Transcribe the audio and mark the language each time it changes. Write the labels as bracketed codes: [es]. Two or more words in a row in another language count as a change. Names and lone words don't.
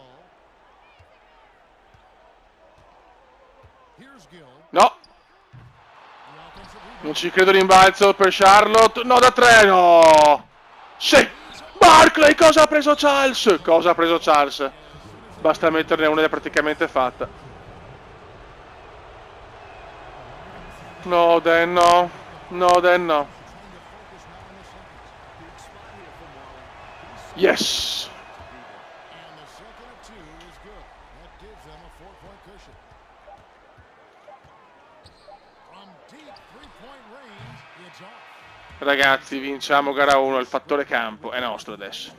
[it] No. Non ci credo, rimbalzo per Charlotte. No, da 3, no. Sì. Barkley, cosa ha preso Charles? Cosa ha preso Charles? Basta metterne una ed è praticamente fatta. No, Dan, no. No, Dan, no. Yes. Ragazzi, vinciamo gara 1, il fattore campo è nostro adesso.